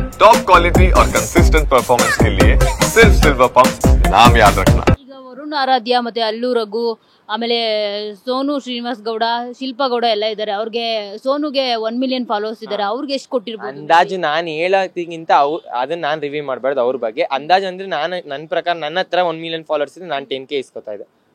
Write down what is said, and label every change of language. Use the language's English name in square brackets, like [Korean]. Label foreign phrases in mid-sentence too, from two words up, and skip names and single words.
[Hindi] टॉप क्वालिटी और कंसिस्टेंट परफॉर्मेंस के लिए सिर्फ सिल्वर पंप नाम याद रखना। [Kannada] ಈಗ ವರುಣ್ ಆರಾಧ್ಯ ಮತ್ತೆ ಅಲ್ಲು ರಘು ಆಮೇಲೆ ಸೋನು ಶ್ರೀನಿವಾಸ್ ಗೌಡ ಶಿಲ್ಪಾ ಗೌಡ ಎಲ್ಲ ಇದ್ದಾರೆ. ಅವ್ರಿಗೆ ಸೋನುಗೆ 1 ಮಿಲಿಯನ್ ಫಾಲೋವರ್ಸ್ ಇದ್ದಾರೆ. ಅವ್ರಿಗೆ ಎಷ್ಟು ಕೊಟ್ಟಿರ್ಬೋದು ಅಂದಾಜು? ನಾನು ಹೇಳೋದಕ್ಕಿಂತ ಅದನ್ನ ನಾನು ರಿವ್ಯೂ ಮಾಡಬಾರ್ದು ಅವ್ರ ಬಗ್ಗೆ. ಅಂದಾಜು ಅಂದ್ರೆ ನನ್ನ ಪ್ರಕಾರ ನನ್ನ ಹತ್ರ 1 ಮಿಲಿಯನ್ ಫಾಲೋವರ್ಸ್ ಇದೆ, ನಾನು 10K ಇಸ್ಕೊತಾ ಇದೆ.